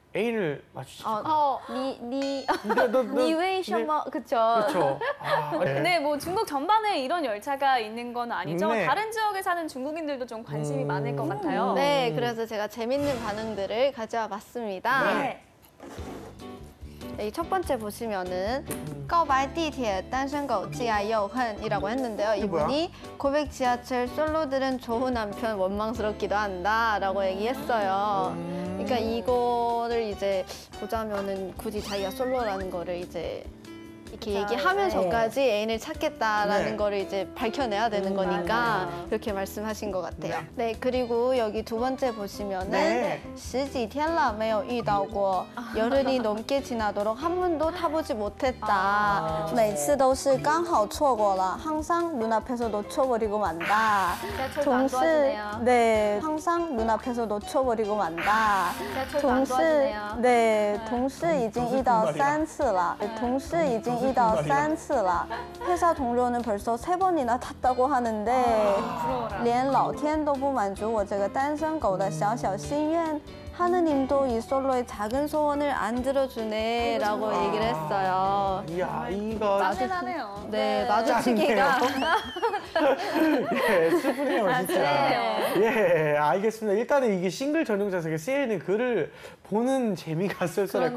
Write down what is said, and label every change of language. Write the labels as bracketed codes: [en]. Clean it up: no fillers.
[ko] 애인을 마주치죠. 니 네. 웨이 셔머, 그쵸. 그렇죠. 아, 네. 네, 뭐 중국 전반에 이런 열차가 있는 건 아니죠. 네. 다른 지역에 사는 중국인들도 좀 관심이 많을 것 같아요. 네, 그래서 제가 재밌는 반응들을 가져와 봤습니다. 네. 이 첫 번째 보시면은 [zh] 告白地铁单身狗既爱又恨 [ko] 이라고 했는데요. 이분이 고백 지하철 솔로들은 좋은 남편 원망스럽기도 한다라고 얘기했어요. 그러니까 이거를 이제 보자면은 굳이 자기가 솔로라는 거를 이제 이렇게 얘기하면서까지 애인을 찾겠다라는 네. 거를 이제 밝혀내야 되는 거니까 그렇게 말씀하신 것 같아요. 네, 그리고 여기 두 번째 보시면은 네. [zh] 十几天了没有遇到过 [ko] 열흘이 넘게 지나도록 한 번도 타보지 못했다. [zh] 每次都是刚好错过了 [ko] 항상 눈앞에서 놓쳐버리고 만다. 지하철도 안 도와주네요. 네, 항상 눈앞에서 놓쳐버리고 만다. 지하철도 안 도와주네요. [zh] 네, 同事已经遇到3次了. 同事已经遇到3次了. [ko] 회사 동료는 벌써 3번이나 탔다고 하는데 [zh] 连老天都不满足我这个单身狗的小小心愿. [ko] 하느님도 이 솔로의 작은 소원을 안 들어주네라고 얘기를 했어요. 이 아이가 짠해나네요. 네, 마주치기가 예, 슬프네요, 진짜. 예, 알겠습니다. 일단은 이게 싱글 전용 좌석에 쓰여있는 글을 보는 재미가 쏠쏠할 것